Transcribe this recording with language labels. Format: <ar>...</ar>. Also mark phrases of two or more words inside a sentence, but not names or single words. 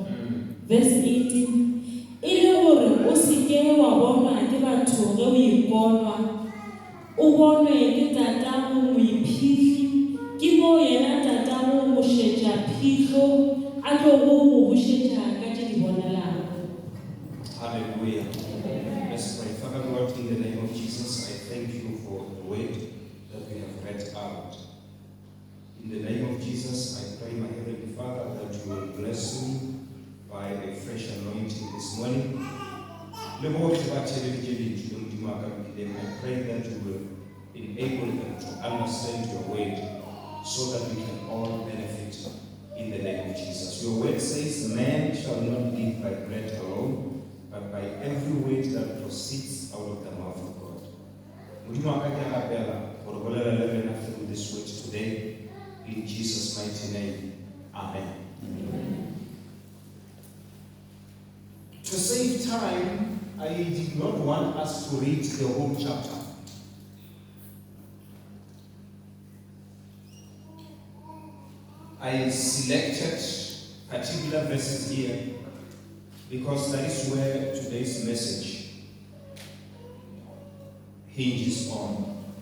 <en>Verse 18.</en> <nso>E le gore o se ke wa bonwa ke batho ge o iponwa, o bonwe ke tatago moiphihli, ke mo yena tatago mošetša phihlo a tlogo go bušetša ka tše di bonalago.</nso> <en>Hallelujah. Let's pray. Father Lord, in the name of Jesus, I thank you for the word that we have read out. In the name of Jesus, I pray, my Heavenly Father, that you will bless me by a fresh anointing this morning. I pray that you will enable them to understand your word so that we can all benefit in the name of Jesus. Your word says, man shall not live by bread alone, but by every word that proceeds out of the mouth of God.</en> <nso>Modimo wa ka ke a rapela gore bolela le rena</nso> <en>through this word today. In Jesus' mighty name, amen. To save time, I did not want us to read the whole chapter. I selected particular verses here because that is where today's message hinges on.</en>